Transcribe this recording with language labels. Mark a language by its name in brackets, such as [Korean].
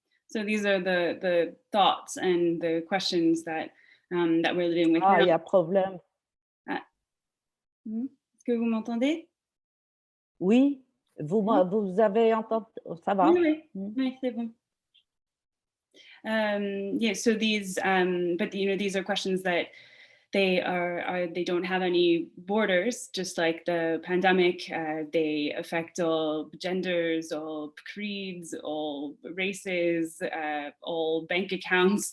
[English] So these are the thoughts and the questions that we're living with Ah, now. [French] il y a problème. Est-ce que vous m'entendez? Oui, vous avez entendu, ça va. Oui, oui, c'est bon. [English] Yeah, so these, but these are questions that they don't have any borders, just like the pandemic. They affect all genders, all creeds, all races, all bank accounts.